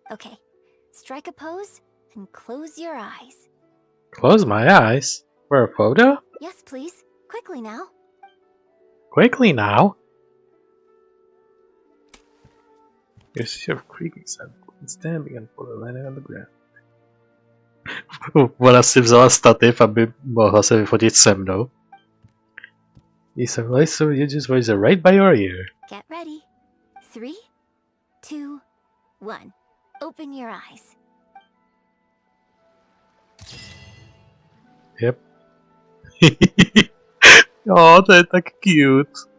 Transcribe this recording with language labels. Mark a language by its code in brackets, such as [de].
[en] Okay, strike a pose and close your eyes. Close my eyes? For a photo? Yes, please. Quickly now. Quickly now? You see a creaking sound. Standing and put a landing on the ground. [cs] Ona si vzala stativ, aby mohla se vyfotit se mnou. [en] These are lights, so you just voice it right by your ear. Get ready. 3, 2, 1. Open your eyes. Yep. [cs] Oh, to je tak cute.